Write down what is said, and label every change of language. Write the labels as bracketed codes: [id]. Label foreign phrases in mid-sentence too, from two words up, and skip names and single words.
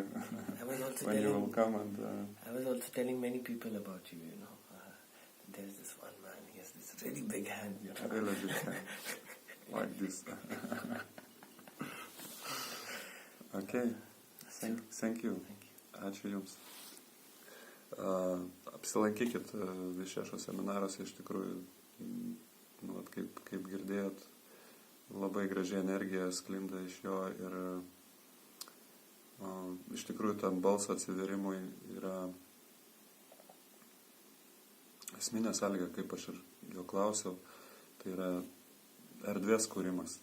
[en] I was also when you will come. And I was also telling many people about you. There's this one man. He has this really big hand. Really big hand, like this. Okay. Thank you. [lt] Ačiū Jums. Apsilankykit Visheso seminaruose, iš tikrųjų, kaip girdėjot, labai graži energija sklinda iš jo ir iš tikrųjų tam balso atvėrimui yra esminė sąlyga, kaip aš ir jo klausiau, tai yra erdvės kūrimas.